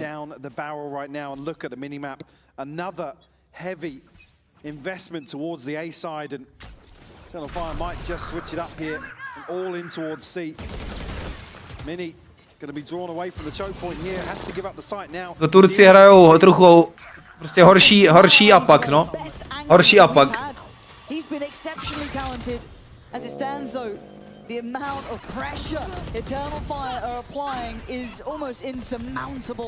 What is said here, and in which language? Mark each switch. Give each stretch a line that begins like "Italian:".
English: Down the barrel right now and look at the minimap. Another heavy investment towards the A side, and Eternal Fire might just switch it up here and all in towards C. Minny going to be drawn away from the choke point here, has to give up the site now.
Czech: To Turci hrajou trochu prostě horší apak, no. Horší apak.
English: He's been exceptionally talented as it stands though. The amount of pressure Eternal Fire are applying is almost insurmountable.